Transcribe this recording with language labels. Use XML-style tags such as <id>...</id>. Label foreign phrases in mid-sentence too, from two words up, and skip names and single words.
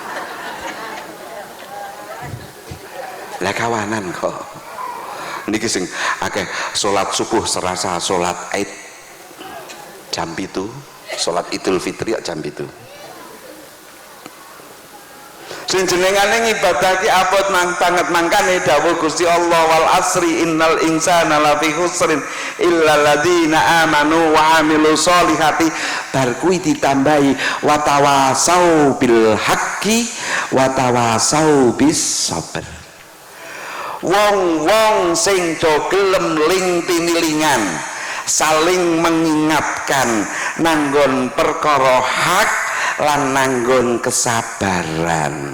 <jv>Lah kawanan kok niki sing akeh salat subuh serasa salat Id jam 7, salat Idul Fitri jam 7. Sing jenengane ngibadah ki abot banget mangkane dawuh Gusti Allah</jv> <ar>والعصر إن الإنسان لفي خسر إلا الذين آمنوا وعملوا الصالحات,</ar> <jv>bar kuwi ditambahi</jv> <ar>وتواصوا بالحق وتواصوا بالصبر.</ar> <jv>Wong-wong sing do gelem ling-tinilingan</jv> <id>saling mengingatkan</id> <jv>nanggon perkara hak lan nanggon kesabaran.</jv>